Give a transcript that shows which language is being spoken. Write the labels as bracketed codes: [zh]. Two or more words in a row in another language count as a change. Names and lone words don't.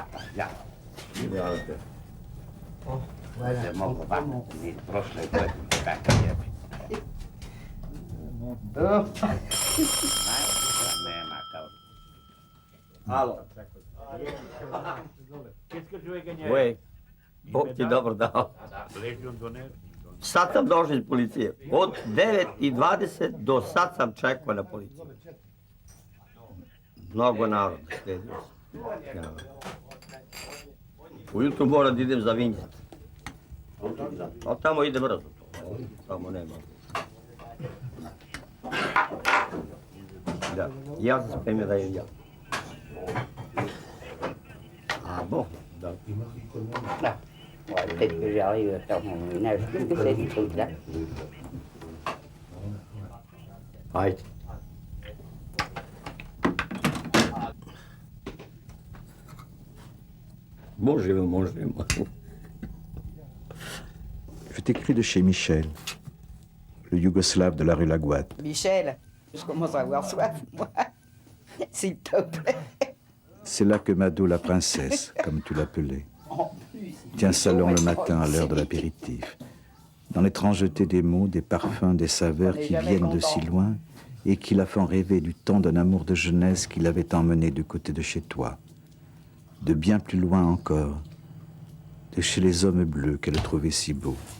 [fr] Alors. Qu'est-ce que je vais gagner? Oui. [sr] Bog ti dobro dao. Sad sam došao iz policije. Od 9:20 do sad sam čekao na policiju. Mnogo naroda sledio sam. Ja. Ujutru moram da idem za Vinjat. A tamo ide brzo to. Tamo nema. Da. Ja sam spremio da idem ja. [fr] Ah bon? Da. Peut-être que j'arrive à faire mon ménage, tout ces trucs-là. [sr] Ajde. Možemo. [fr] Je t'écris de chez Michel, le yougoslave de la rue Laguate. Michel, je commence à avoir soif, moi. S'il te plaît. C'est là que Mado, la princesse, comme tu l'appelais, tient salon le matin à l'heure de l'apéritif. Dans l'étrangeté des mots, des parfums, des saveurs qui viennent de si loin et qui la font rêver du temps d'un amour de jeunesse qui l'avait emmenée du côté de chez toi, de bien plus loin encore, de chez les hommes bleus qu'elle trouvait si beaux.